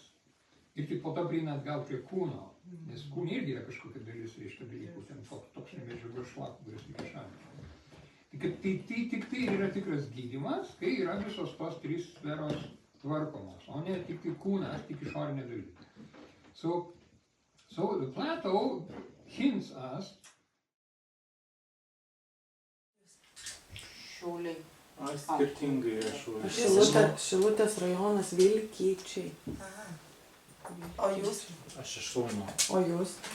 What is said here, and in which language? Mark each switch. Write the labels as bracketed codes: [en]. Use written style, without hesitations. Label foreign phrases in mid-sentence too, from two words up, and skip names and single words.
[lt] Ir tik po to prieina atgal prie kūno. Nes kūne irgi yra kažkokia dalis, reiškia dalykų, ten toksinių medžiagų ir šlakų, kuris reikia šalinti. Tai tik tai yra tikras gydymas, kai yra visos tos trys sferos tvarkomos, o ne tik tai kūnas, tik išorinė dalis. [en] So Plato hints us. [lt] Šauliai. Skirtingai yra šauliai. Šilutės rajonas Vilkyčiai. O jūs? Aš iš Kauno. O jūs?